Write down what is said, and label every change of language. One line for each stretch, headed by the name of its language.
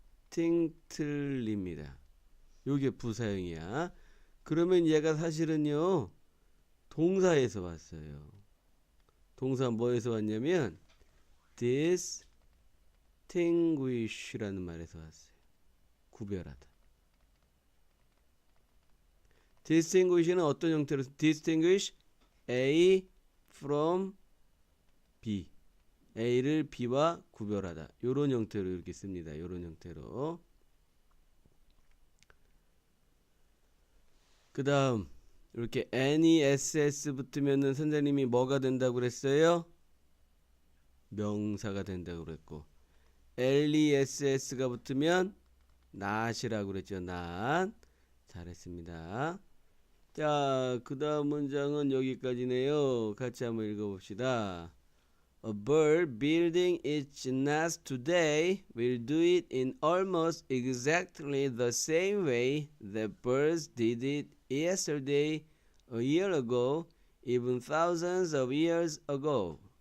Korean: distinctly입니다. 요게 부사형이야. 그러면 얘가 사실은요 동사에서 왔어요. 동사 뭐에서 왔냐면 distinguish라는 말에서 왔어요. 구별하다. distinguish는 어떤 형태로
English: distinguish A from B.
Korean: A를 B와 구별하다. 요런 형태로 이렇게 씁니다. 요런 형태로. 그 다음 이렇게 NESS 붙으면은 선생님이 뭐가 된다고 그랬어요? 명사가 된다고 그랬고, LESS가 붙으면 not이라고 그랬죠. not. 잘했습니다. 자, 그 다음 문장은 여기까지네요. 같이 한번 읽어봅시다.
English: A bird building its nest today will do it in almost exactly the same way that birds did it yesterday, a year ago, even thousands of years ago.